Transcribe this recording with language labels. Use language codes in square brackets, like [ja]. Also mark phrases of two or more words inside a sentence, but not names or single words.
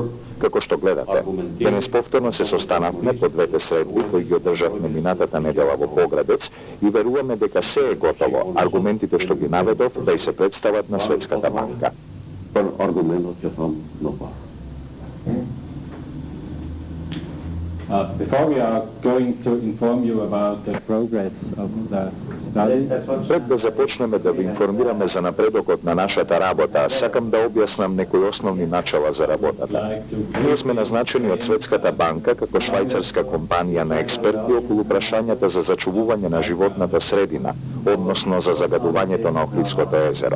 [mk] Како што гледате, денес повторно се состанавме по двете средби кои ги одржавме минатата недела во Поградец и веруваме дека се е готово аргументите што ги наведов да и се представат на Светската банка. [sq] Për argumentot që thamë në parë. [en] Before we are going to inform you about the progress of the study, [mk] Пред да започнеме да ви информираме за напредокот на нашата работа, сакам да објаснам некои основни начала за работата. Ние сме назначени од Светската банка како швајцарска компанија на експерти околу прашањата за зачувување на животната средина, односно за загадувањето на Охридското езеро.